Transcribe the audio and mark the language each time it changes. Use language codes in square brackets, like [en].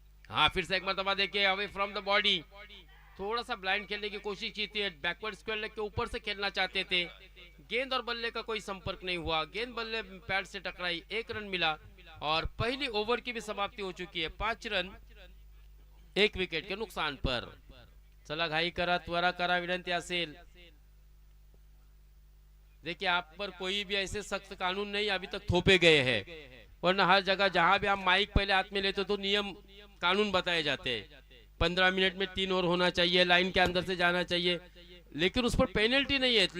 [hi] हाँ, फिर से एक मरतबा देखिए, [en] away from the body, [hi] थोड़ा सा ब्लाइंड खेलने की कोशिश की थी. बैकवर्ड स्क्वायर लेग के ऊपर से खेलना चाहते थे. गेंद और बल्ले का कोई संपर्क नहीं हुआ, गेंद बल्ले पैड से टकराई. 1 रन मिला और पहली ओवर की भी समाप्ति हो चुकी है. 5 रन 1 विकेट के नुकसान पर. [mr] चला घाई करा, त्वरा करा, विनंती असेल. [hi] देखिए, आप पर कोई भी ऐसे सख्त कानून नहीं अभी तक थोपे गए हैं, वरना हर जगह जहां भी आप माइक पहले हाथ में लेते तो नियम कानून बताए जाते हैं. 15 मिनट में 3 ओवर होना चाहिए, लाइन के अंदर से जाना चाहिए, लेकिन उस पर पेनल्टी नहीं है.